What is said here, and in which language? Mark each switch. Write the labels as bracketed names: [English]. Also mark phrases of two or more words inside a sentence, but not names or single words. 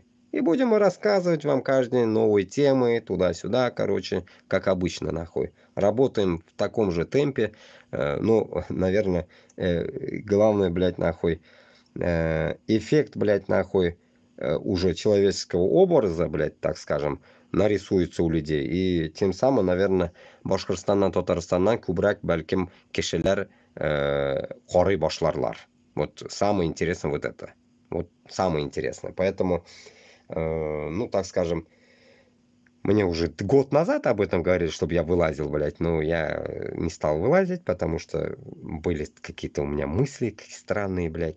[Russian] И будем рассказывать вам каждые новые темы, туда-сюда, короче, как обычно, нахуй. Работаем в таком же темпе. Ну, наверное, главное, блядь, нахуй, эффект, блядь, нахуй, уже человеческого образа, блядь, так скажем, нарисуется у людей. И тем самым, наверное, [Tatar] Башкортостаннан, Татарстаннан күбрәк бәлкем кешеләр карый башларлар. [Russian] Вот самое интересное вот это. Вот самое интересное. Поэтому, ну, так скажем, мне уже год назад об этом говорили, чтобы я вылазил, блядь. Но я не стал вылазить, потому что были какие-то у меня мысли странные, блядь.